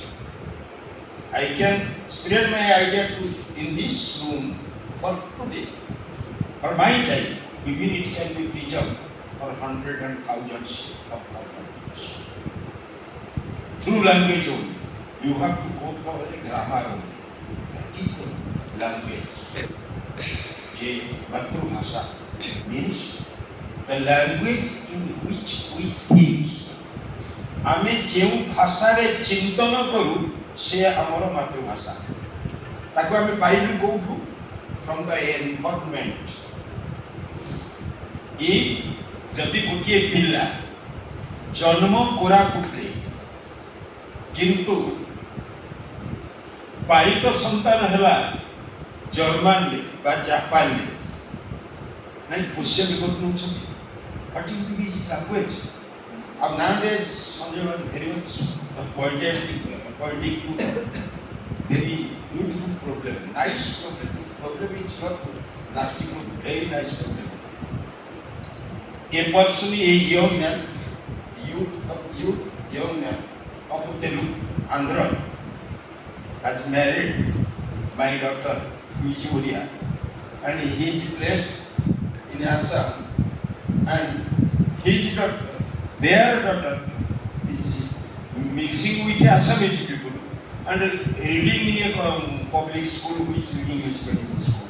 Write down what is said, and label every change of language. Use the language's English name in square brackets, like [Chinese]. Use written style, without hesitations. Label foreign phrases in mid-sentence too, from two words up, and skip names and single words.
[English] I can spread my idea in this room for today, for my time, even it can be preserved for hundreds and thousands of years. Through language only. You have to go for a grammar only. That is the language. Je Matru-bhasha means the language in which we think. [Odia] ଆମେ ଯେଉଁ ଭାଷାରେ ଚିନ୍ତନ କରୁ ସେ ଆମର ମାତୃଭାଷା। ତାକୁ ଆମେ ପାଇଲୁ କୋଉଠୁ? [English] From the environment. [Odia] ଯଦି ଗୋଟିଏ ପିଲା ଜନ୍ମ କୋରାପୁଟରେ କିନ୍ତୁ ପାଳିତ ସନ୍ତାନ ହେଲା ଜର୍ମାନରେ ବା ଜାପାନରେ, ନାଇଁ ପୋଷ୍ୟ ବିପଦ ନେଉଛନ୍ତି। [English] What will be his language? And nowadays, Sanjay was very much pointing to very beautiful problem, nice problem. This problem is not lasting, very nice problem. A person, a young man of Telugu, Andhra, has married my daughter, who is Oriya, and he is placed in Assam, and his daughter, their daughter, is mixing with Assamese people and reading in a public school, which is English medium school.